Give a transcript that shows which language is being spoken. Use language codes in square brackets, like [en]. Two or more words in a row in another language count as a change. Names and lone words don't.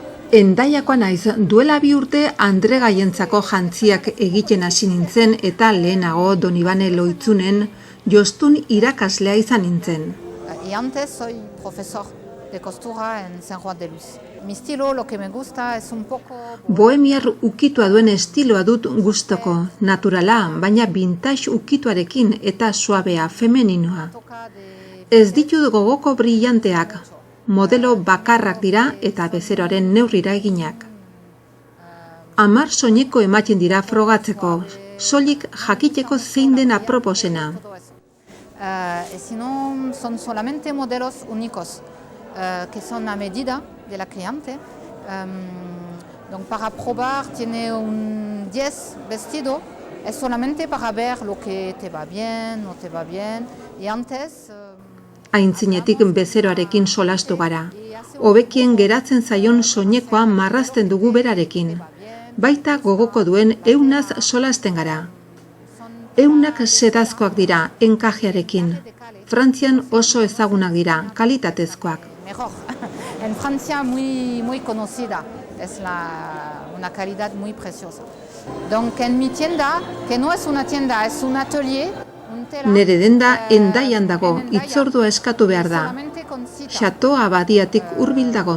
[eu] Hendaiakoa naiz, duela 2 urte Andregaientzako jantziak egiten hasi nintzen eta lehenago Donibane Loitzunen jostun irakaslea izan nintzen. [es] Y antes soy profesor de costura en San Juan de Luz. Mi estilo, lo que me gusta es un poco... [eu] Bohemiar ukitua duen estiloa dut gustoko, naturala, baina vintage ukituarekin eta suabea, femeninoa. Ez ditut gogoko brillanteak, modelo bakarrak dira eta bezeroaren neurrira eginak. 10 soineko ematen dira frogatzeko, soilik jakiteko zein den aproposena. [es] Y si no, son solamente modelos únicos, que son a medida de la cliente. Donc para probar tiene un 10 vestido, es solamente para ver lo que te va bien, no te va bien. Y antes... [eu] Aintzinetik bezeroarekin solastu gara. hobekien geratzen zaion soinekoa marrazten dugu berarekin. Baita gogoko duen eunaz solasten gara. Eunak sedazkoak dira, enkajearekin. Frantzian oso ezagunak dira, kalitatezkoak. [es] Mejor. En Francia muy conocida, es una calidad muy preciosa. Donc en mi tienda, que no es una tienda, es un atelier. [eu] Nere denda Hendaian dago, hitzordua eskatu behar da. Chateau Abadiatik hurbil dago.